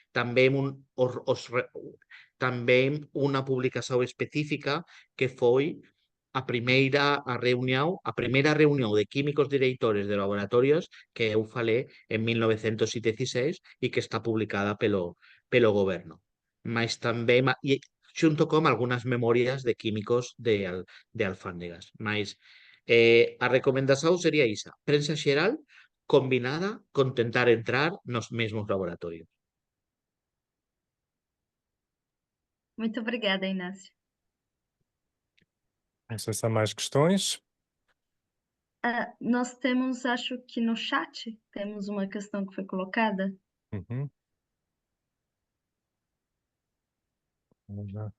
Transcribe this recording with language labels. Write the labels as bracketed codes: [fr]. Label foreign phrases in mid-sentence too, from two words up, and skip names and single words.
[gl] Tamén unha publicación específica que foi a primeira reunión de químicos directores de laboratorios que eu falei en 1916 e que está publicada pelo goberno. Mas tamén, xunto con algunhas memorias de químicos de alfándegas. Mas a recomendación sería isa: prensa xeral combinada con tentar entrar nos mesmos laboratorios. [pt] Muito obrigada, Inácio. Não sei se há mais questões. Nós temos, acho que no chat, temos uma questão que foi colocada. Uhum. Vamos lá.